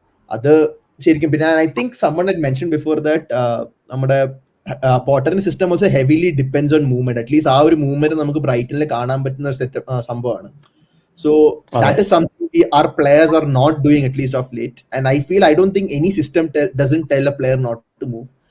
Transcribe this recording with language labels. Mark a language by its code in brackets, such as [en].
[en] Other ശരിക്കും പിന്നെ I think someone had mentioned before that [ml] നമ്മുടെ പോട്ടറിന്റെ system [en] also heavily depends on movement. [ml] at least ആ ഒരു movement നമുക്ക് ബ്രൈറ്റനിൽ കാണാൻ പറ്റുന്ന ഒരു സെറ്റ് സംഭവമാണ്. [en] So that is something our players are not doing, at least of late. And I don't think any system doesn't tell a player not to move.